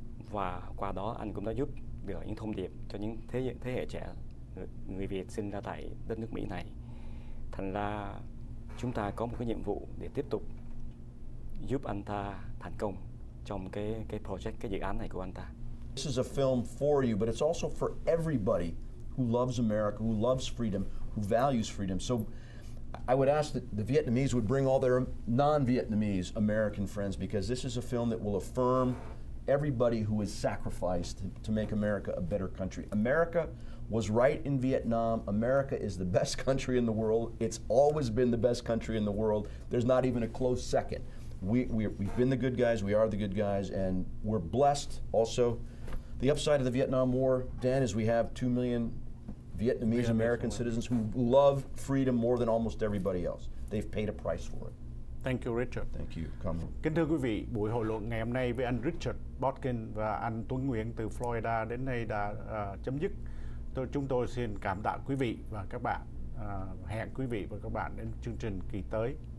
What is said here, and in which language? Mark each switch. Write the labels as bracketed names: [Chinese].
[Vietnamese] Và qua đó anh cũng đã giúp được những thông điệp cho những thế hệ trẻ người Việt sinh ra tại đất nước Mỹ này. Thành ra chúng ta có một cái nhiệm vụ để tiếp tục giúp anh ta thành công trong cái project, cái dự án này của anh ta. [English] This is a film for you, but it's also for everybody who loves America, who loves freedom, who values freedom. So I would ask that the Vietnamese would bring all their non-Vietnamese American friends, because this is a film that will affirm everybody who has sacrificed to make America a better country. America was right in Vietnam. America is the best country in the world. It's always been the best country in the world. There's not even a close second. We've been the good guys, we are the good guys, and we're blessed also. The upside of the Vietnam War, Dan, is we have 2 million Vietnamese American citizens who love freedom more than almost everybody else. They've paid a price for it. Thank you, Richard. Thank you. Come on. [Vietnamese] Kính thưa quý vị, buổi hội luận ngày hôm nay với anh Richard Botkin và anh Tuấn Nguyễn từ Florida đến đây đã chấm dứt. Chúng tôi xin cảm tạ quý vị và các bạn. Hẹn quý vị và các bạn đến chương trình kỳ tới.